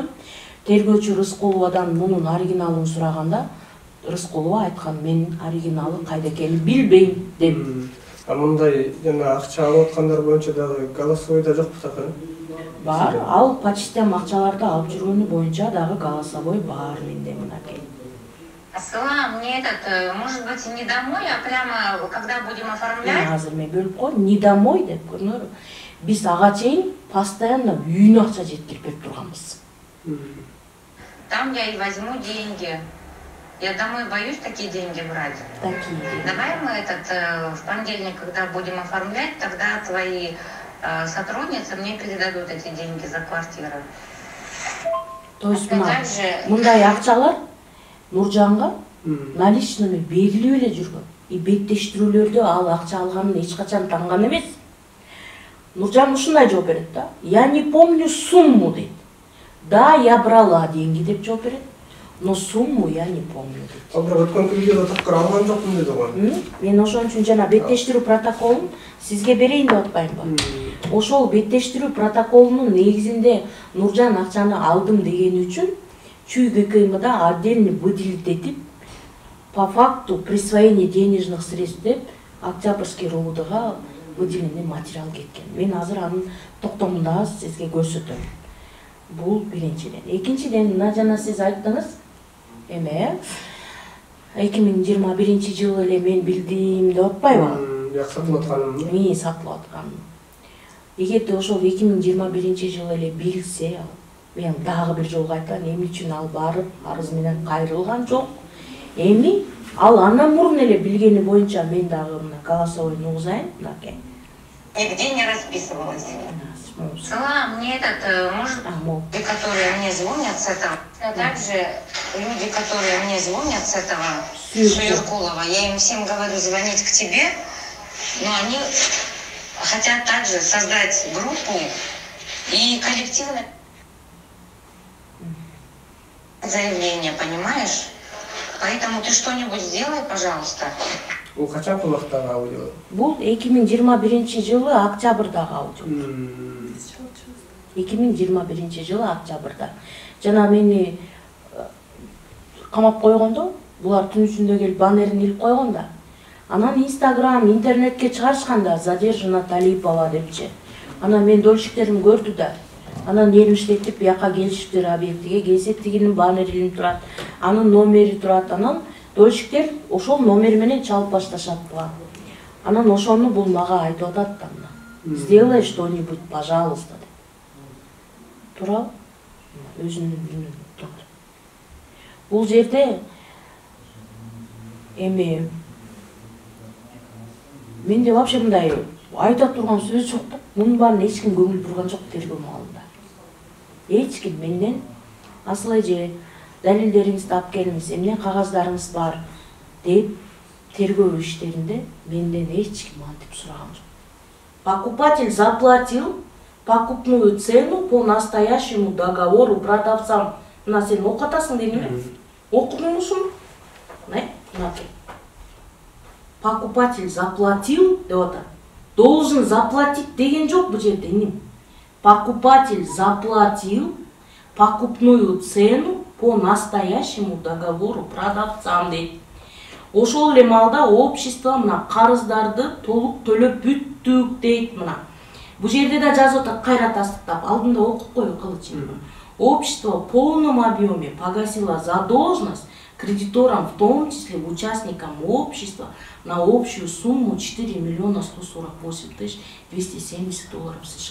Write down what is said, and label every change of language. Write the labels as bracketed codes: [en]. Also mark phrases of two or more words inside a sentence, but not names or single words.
[ky] Тергөөчү Рыскуловадан мунун оригиналын сураганда Рыскулова айткан, мен оригиналы кайда экенин билбейм деп. Мындай жана акча алып аткандар боюнча дагы голосовойдо жокпу такы? Бар, ал почтам акчаларды алып жүргөнү боюнча дагы голосовой бар менде мынакей. [ru] Аслан, мне может быть, не домой, а прямо когда будем оформлять? [ky] Азыр мен бөлүп коем, [ru] не домой [ky] деп көрүнөр. Биз ага чейин постоянно үйүнө акча жеткирип берип турганбыз. [ru] Там я и возьму деньги. Я домой боюсь такие деньги брать. Давай мы в понедельник, когда будем оформлять, тогда твои сотрудницы мне передадут эти деньги за квартиру. [ky] То есть мындай акчалар Нуржанга наличными берилип эле жүргөн. И беттештирүүлөрдө ал акча алганын эч качан танган эмес. Нуржан ушундай жооп берет да. [ru] Я не помню сумму дейт. Да, я брала деньги [ky] деп жооп берет. [ru] Но сумму я не помню дейт. [ky] А бирок өткөн видеодо такыр алган жокмун деди го. Мен ошон үчүн жана беттештирүү протоколун сизге берейин деп атпаймынбы? Ошол беттештирүү протоколунун негизинде Нуржан акчаны алдым деген үчүн ЧУЙ ГКМда [ru] отдельно выделить [ky] этип [ru] по факту присвоения денежных средств [ky] деп Октябрьский РУДга [ru] выделенный материал [ky] кеткен. Мен азыр анын токтомунда сизге көрсөтөм. Бул биринчиден. Экинчиден, мына жана сиз айттыңыз, 2021 эле мен билдим деп атпайбы? Як сатылып атканын? Сатылып атканын. Эгерде ошол 2021 жылы эле билсе, мен дагы бир жолу айтам, эмне үчүн ал барып арыз менен кайрылган жок. Эми ал андан мурун эле билгени боюнча мен дагы мына голосовойну угузайын, мынакей. [ru] Нигде не расписывалась. Салам, мне может, люди, которые мне звонят с этого, а также люди, которые мне звонят с этого Суюркулова, я им всем говорю звонить к тебе, но они хотят также создать группу и коллективное заявление, понимаешь? Поэтому ты что-нибудь сделай, пожалуйста. [ky] Бул качан кулактагы аудио? Бул 2021 жылы октябрдагы аудио. 2021 жылы октябрда. Жана мени камап койгондо, булар түн ичинде келип баннерин илип койгонда. Анан Инстаграм, интернетке чыгарышканда задержана Талипова депчи. Анан мен дольщиктерим көрдү да. Анан элим иштетип бияка келишиптир объектиге, келсек тигинин баннери илинип турат, анын номери турат. Анан дольщиктер ошол номер менен чалып башташат буга. Анан ошону бул мага айтып атат да. [ru] Сделай что-нибудь, пожалуйста деп. [ky] Туурабы? Өзүнүн үнүн токтоп. Бул жерде эми менде вообще мындай айта турган сөз жок да. Мунун баарын эч ким көңүл бурган жок тергөө маалында. Эч ким менден асыл эже далилдериңизди алып келиңиз, эмне кагаздарыңыз бар деп тергөө иштеринде менден эч ким антип сураган жок. [ru] Покупатель заплатил покупную цену по настоящему договору продавцам. [ky] Мына сен окутасың дейм эле. Окудуң ушуну? Мынакей. [ru] Покупатель заплатил [ky] деп атат. [ru] Должен заплатить [ky] деген жок бул жерде. [ru] Покупатель заплатил покупную цену по настоящему договору продавцам дейт. [ky] Ошол эле маалда общество мына карыздарды толук төлөп бүттүк дейт мына. Бул жерде да жазып атат, кайра тастыктап, алдында окуп кой кылычын. [ru] Общество в полном объеме погасило задолженность кредиторам, в том числе участникам общества, на общую сумму 4 миллиона 148 тысяч 270 долларов США.